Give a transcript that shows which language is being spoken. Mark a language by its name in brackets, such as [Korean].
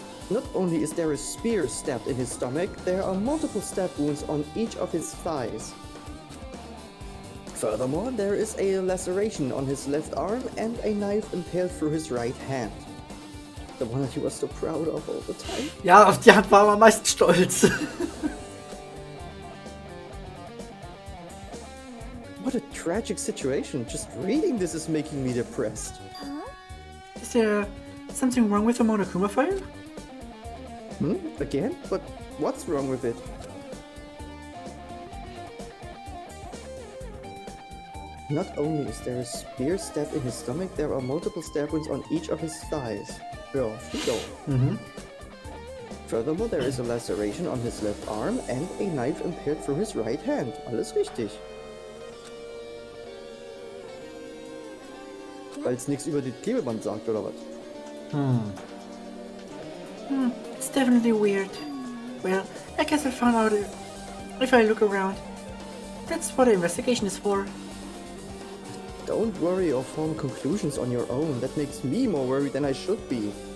[English] Not only is there a spear stabbed in his stomach, there are multiple stab wounds on each of his thighs. Furthermore, there is a laceration on his left arm and a knife impaled through his right hand. The one that he was so proud of all the time. [German] Ja, auf die Hand war er am meisten stolz. [English] What a tragic situation. Just reading this is making me depressed. Is there something wrong with the Monokuma file? Again? But what's wrong with it? Not only is there a spear stabbed in his stomach, there are multiple stab wounds on each of his thighs. Well, go. Furthermore, there is a laceration on his left arm and a knife impaled through his right hand. [German] Alles richtig. Weil es nichts über die Klebeband sagt, oder was? [English] It's definitely weird. Well, I guess I'll find out if I look around. That's what the investigation is for. Don't worry or form conclusions on your own. That makes me more worried than I should be.